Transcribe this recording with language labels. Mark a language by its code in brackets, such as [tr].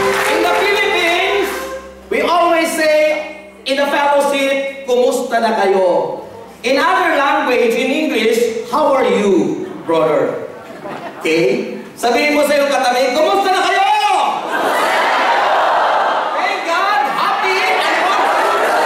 [en] In the Philippines, we always say in the fellowship, [tl] kumusta na kayo? [en] In other language, in English, how are you, brother? Okay? [tl] Sabihin mo sa iyong katabi, kumusta na kayo? [en] Thank God, happy and wonderful.